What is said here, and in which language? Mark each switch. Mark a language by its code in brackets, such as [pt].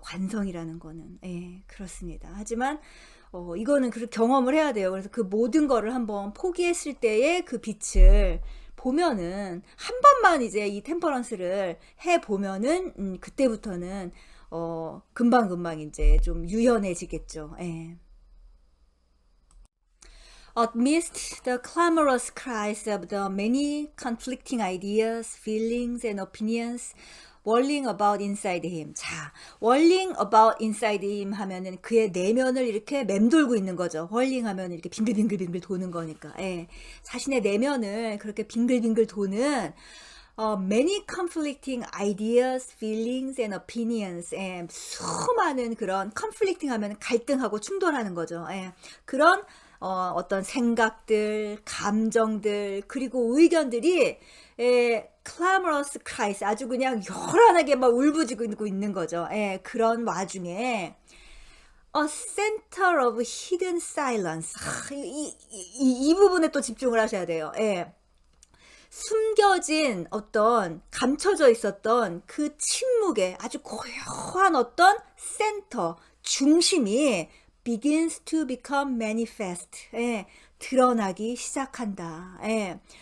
[ko] 관성이라는 거는. 예, 그렇습니다. 하지만 이거는 그 경험을 해야 돼요. 그래서 그 모든 거를 한번 포기했을 때의 그 빛을 보면은, 한 번만 이제 이 템퍼런스를 해 보면은 그때부터는 금방금방 이제 좀 유연해지겠죠. 예. [en] Amidst the clamorous cries of the many conflicting ideas, feelings, and opinions whirling about inside him. [ko] 자, [en] whirling about inside him [ko] 하면은 그의 내면을 이렇게 맴돌고 있는 거죠. whirling 하면 이렇게 빙글빙글빙글 도는 거니까. 예. 자신의 내면을 그렇게 빙글빙글 도는 [en] many conflicting ideas, feelings, and opinions. [ko] 예, 수많은 그런 conflicting 하면 갈등하고 충돌하는 거죠. 예, 그런 어떤 생각들, 감정들, 그리고 의견들이 [en] clamorous cries, [ko] 아주 그냥 요란하게 막 울부짖고 있는 거죠. 예, 그런 와중에 [en] A center of hidden silence. [ko] 이 부분에 또 집중을 하셔야 돼요. 예. 숨겨진 어떤 감춰져 있었던 그 침묵의 아주 고요한 어떤 센터, 중심이 [en] begins to become manifest. [ko] 예, 드러나기 시작한다. 예.